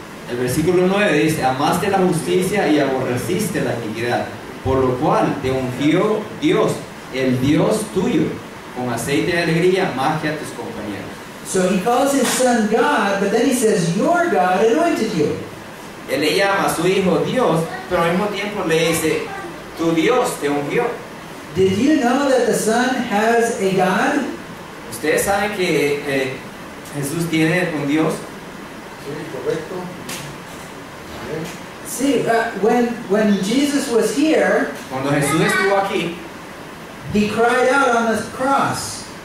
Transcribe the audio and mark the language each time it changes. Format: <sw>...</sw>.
<es>El versículo 9 dice, amaste la justicia y aborreciste la iniquidad, por lo cual te ungió Dios, el Dios tuyo, con aceite de alegría más que a tus compañeros.</es> <en>so he calls his Son God, but then he says, your God anointed you.</en> <es>Él le llama a su hijo Dios, pero al mismo tiempo le dice, tu Dios te ungió.</es> <en>Did you know that the Son has a God?</en> <es>Ustedes saben que Jesús tiene un Dios. Sí, correcto. Amén.</es> <en>See, when Jesus was here,</en> <es>Cuando Jesús estuvo aquí,</es> <en>he cried out on the cross,</en>